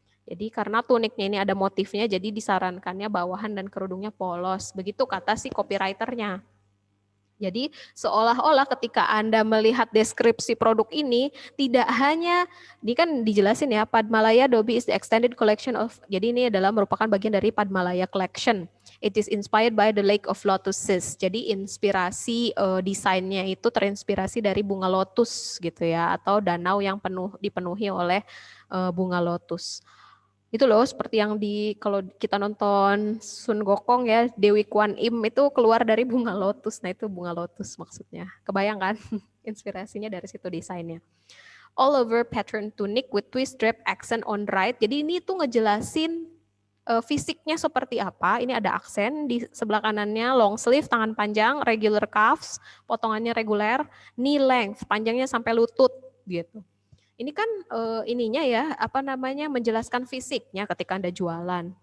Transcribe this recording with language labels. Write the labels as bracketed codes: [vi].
[id] Jadi karena tuniknya ini ada motifnya, jadi disarankannya bawahan dan kerudungnya polos. Begitu kata si copywriternya. Jadi seolah-olah ketika Anda melihat deskripsi produk ini, tidak hanya, ini kan dijelasin ya, Padmalaya Dobi [en] is the extended collection of, [id] jadi ini adalah merupakan bagian dari Padmalaya Collection. [en] It is inspired by the Lake of Lotuses. [id] Jadi inspirasi desainnya itu terinspirasi dari bunga lotus gitu ya, atau danau yang dipenuhi oleh bunga lotus. Itu loh seperti yang kalau kita nonton Sun Gokong ya, Dewi Kwan Im itu keluar dari bunga lotus. Nah itu bunga lotus maksudnya. Kebayang kan? Inspirasinya dari situ desainnya. [en] All over pattern tunic with twist drape accent on right. [id] Jadi ini tuh ngejelasin fisiknya seperti apa. Ini ada aksen di sebelah kanannya, [en] long sleeve, [id] tangan panjang, [en] regular cuffs, [id] potongannya reguler, [en] knee length, [id] panjangnya sampai lutut gitu. Ini kan ininya ya, menjelaskan fisiknya ketika Anda jualan.